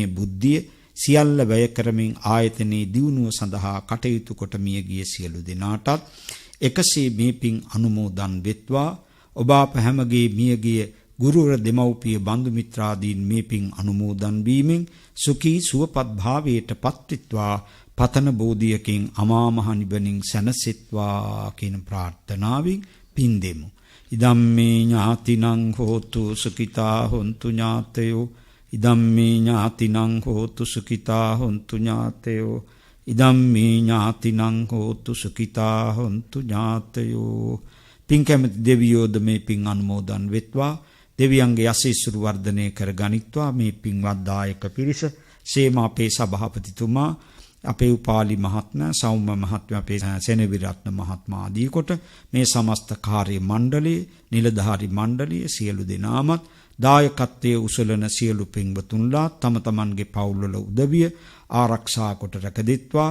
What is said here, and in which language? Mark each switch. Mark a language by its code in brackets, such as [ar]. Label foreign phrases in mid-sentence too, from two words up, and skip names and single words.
[si] බුද්ධිය සියල්ල වැය කරමින් ආයතනයේ දියුණුව සඳහා කටයුතු කොට මියගිය සියලු දෙනාටත් එකසේ මේ පින් අනුමෝදන් වෙත්වා ඔබ අප හැමගේ මියගිය ගුරුවර දෙමව්පිය බන්දු මිත්‍රාදීන් මේ පින් අනුමෝදන් වීමෙන් සුඛී සුවපත් භාවයට පත්විත්වා පතන බෝධියකින් අමා මහ නිවනින් සැනසෙත්වා කියන ප්‍රාර්ථනාවෙන් පින් දෙමු. [pi] ඉදම්මේ ඥාතිනං හෝතු සුඛිතා හොන්තු ඥාතයෝ ඉදම්මේ ඥාතිනං හෝතු සුඛිතා හොන්තු ඥාතයෝ ඉදම්මේ ඥාතිනං හෝතු සුඛිතා හොන්තු ඥාතයෝ. [si] පින් කැමති දෙවියෝද මේ පින් අනුමෝදන් වෙත්වා දෙවියන්ගේ යසීසුරු වර්ධනය කර ගනිත්වා. මේ පින්වත් දායක පිරිස සේම අපේ සභාපතිතුමා අපේ උපාලි මහත්මයා සෞම්‍ය මහත්මයා අපේ සෙනවිරත්න මහත්මයා ආදී කොට මේ සමස්ත කාර්ය මණ්ඩලයේ නිලධාරි මණ්ඩලයේ සියලු දෙනාමත් දායකත්වයේ උසලන සියලු පින්වතුන්ලා තම තමන්ගේ පවුල්වල උදවිය ආරක්ෂා කොට රැකදෙත්වා.